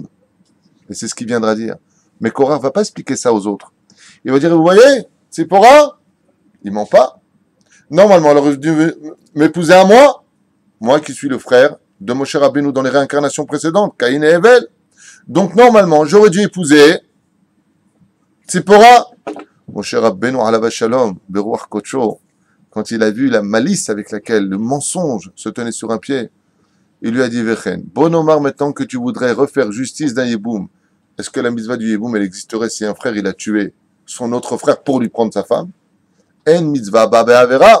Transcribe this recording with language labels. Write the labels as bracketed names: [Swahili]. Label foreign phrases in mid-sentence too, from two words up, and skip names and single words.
[French] Et c'est ce qu'il viendra dire. Mais Korah ne va pas expliquer ça aux autres. Il va dire, vous voyez, Tzipora, il ment pas. Normalement, elle aurait dû m'épouser à moi qui suis le frère de Moshe Rabbeinu dans les réincarnations précédentes, Caïn et Hevel. Donc normalement, j'aurais dû épouser Tzipora. [Hebrew] משה רבנו עליו השלום ברוח קדשו, [French] quand il a vu la malice avec laquelle le mensonge se tenait sur un pied, il lui a dit, Vechen, bon Omar, maintenant que tu voudrais refaire justice d'un Yeboum, est-ce que la mitzvah du Yeboum, elle existerait si un frère, il a tué son autre frère pour lui prendre sa femme? [Hebrew] אין מצווה הבאה בעבירה.